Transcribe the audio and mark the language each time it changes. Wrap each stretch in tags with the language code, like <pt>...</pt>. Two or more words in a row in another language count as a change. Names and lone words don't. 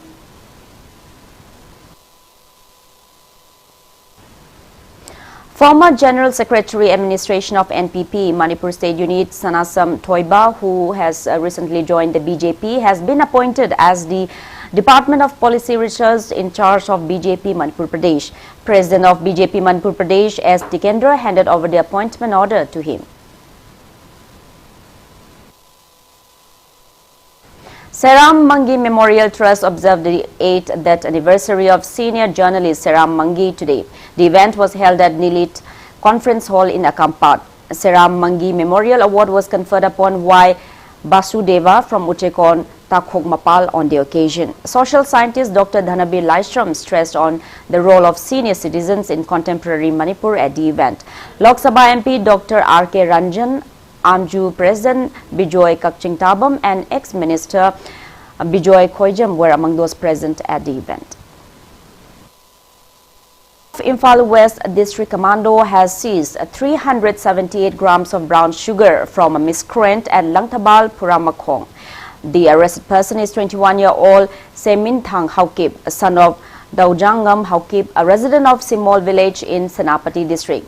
<en>Former General Secretary Administration of NPP Manipur State Unit Sanasam Thoiba, who has recently joined the BJP, has been appointed as the Department of Policy Research in charge of BJP Manipur Pradesh. President of BJP Manipur Pradesh S. Tikendra handed over the appointment order to him. Seram Mangi Memorial Trust observed the 8th death anniversary of senior journalist Seram Mangi today. The event was held at Nilit Conference Hall in Akampat. Seram Mangi Memorial Award was conferred upon Y. Basudeva from Uchekon Takhokmapal on the occasion. Social scientist Dr. Dhanabir Laishram stressed on the role of senior citizens in contemporary Manipur at the event. Lok Sabha MP Dr. R.K. Ranjan, Amju President Bijoy Kakchingtabam and ex-minister Bijoy Khoijam were among those present at the event. Imphal West District Commando has seized 378 grams of brown sugar from a miscreant at Langtabal, Puramakhong. The arrested person is 21-year-old Semintang Haukip, son of Daujangam Haukip, a resident of Simol village in Senapati district.</en>